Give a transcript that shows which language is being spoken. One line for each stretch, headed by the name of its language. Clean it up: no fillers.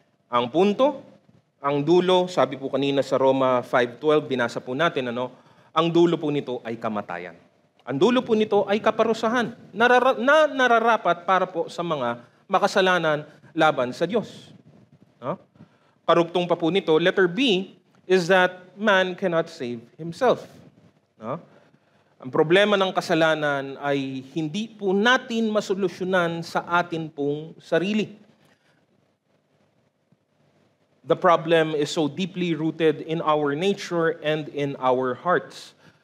Filipino: Ang punto, ang dulo, sabi po kanina sa Roma 5:12, binasa po natin, ang dulo po nito ay kamatayan. Ang dulo po nito ay kaparusahan na nararapat para po sa mga makasalanan laban sa Diyos. Karugtong pa po nito,
English: letter B, is that man cannot save himself.
Filipino: Ang problema ng kasalanan ay hindi po natin masolusyonan sa atin pong sarili.
English: The problem is so deeply rooted in our nature and in our hearts.